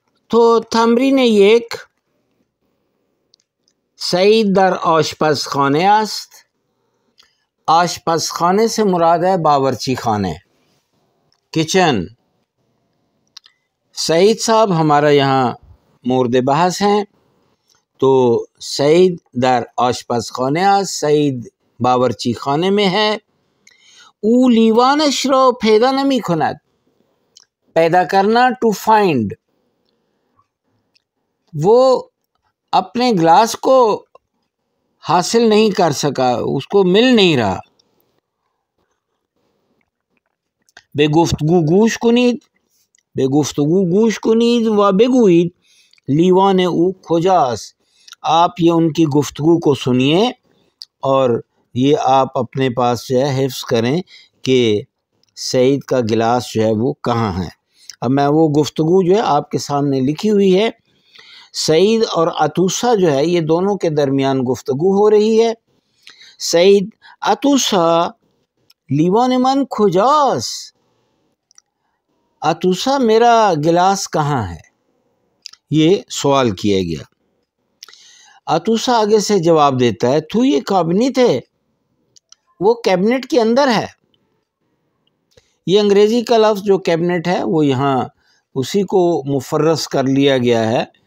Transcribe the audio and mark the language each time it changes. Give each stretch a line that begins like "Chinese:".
Persian: تو تمرین یک, سعید در آشپزخانه است.
Urdu: آشپزخانه سے مراد ہے باورچی خانے, کچن. سعید صاحب ہمارا یہاں مورد بحث ہیں, تو
Persian: سعید در آشپزخانه است,
Urdu: سعید باورچی خانه میں ہے.
Persian: او لیوانش را پیدا نمی کند.
Urdu: پیدا کرنا
English: to find,
Urdu: وہ اپنے گلاس کو حاصل نہیں کر سکا, اس کو مل نہیں رہا.
Persian: به گفتگو گوش کنید, به گفتگو گوش کنید و بگویید لیوان او کجاست.
Urdu: آپ یہ ان کی گفتگو کو سنیے اور یہ آپ اپنے پاس جو ہے حفظ کریں کہ سعید کا گلاس جو ہے وہ کہاں ہے. اب میں وہ گفتگو جو ہے آپ کے سامنے لکھی ہوئی ہے. سعید اور عطوسہ جو ہے یہ دونوں کے درمیان گفتگو ہو رہی ہے.
Persian: سعید عطوسہ لیوان من کجاست.
Urdu: عطوسہ میرا گلاس کہاں ہے, یہ سوال کیا گیا. عطوسہ آگے سے جواب دیتا ہے, تو یہ کابنیٹ ہے, وہ کیبنٹ کے اندر ہے. یہ انگریزی کا لفظ جو کیبنٹ ہے وہ یہاں اسی کو مفرس کر لیا گیا ہے.